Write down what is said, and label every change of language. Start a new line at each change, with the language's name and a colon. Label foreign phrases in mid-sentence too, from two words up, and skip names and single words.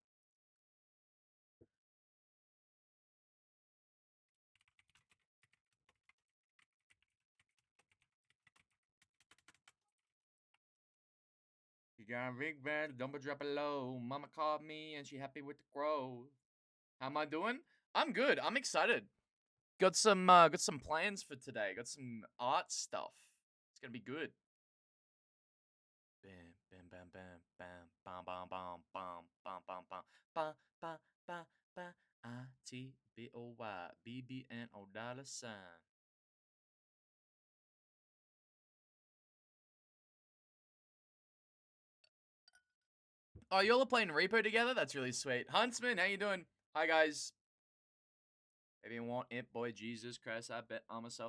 English: You got a big bed, don't drop it low. Mama called me and she happy with the growth. How am I doing? I'm good. I'm excited. Got some plans for today. Got some art stuff. It's gonna be good. Bam, bam, bam, bam, bam, bam, bam, bam, bam, bam, bam, bam, ba, ba, ba, ba, ITBOY, BBNO $sign. Oh, y'all are playing Repo together? That's really sweet. Huntsman, how you doing? Hi, guys. If you want it, boy, Jesus Christ, I bet on myself.